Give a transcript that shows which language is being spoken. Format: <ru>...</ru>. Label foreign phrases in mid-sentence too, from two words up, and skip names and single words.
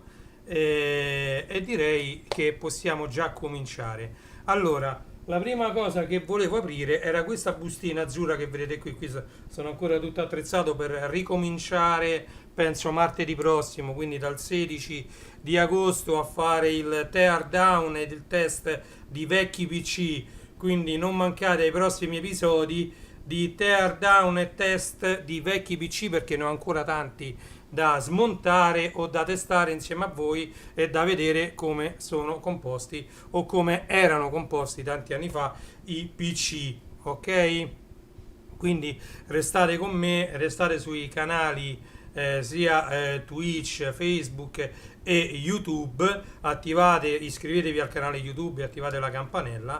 <it>E direi che possiamo già cominciare. Allora, la prima cosa che volevo aprire era questa bustina azzurra che vedete qui sono ancora tutto attrezzato per ricominciare, penso martedì prossimo, quindi dal 16 di agosto a fare il</it> <en>tear down</en> <it>ed il test di vecchi PC, quindi non mancate ai prossimi episodi di</it> <en>tear down</en> <it>e test di vecchi PC, perché ne ho ancora tanti da smontare o da testare insieme a voi e da vedere come sono composti o come erano composti tanti anni fa i PC, ok? Quindi restate con me, restate sui canali sia Twitch, Facebook e YouTube, iscrivetevi al canale YouTube e attivate la campanella.</it>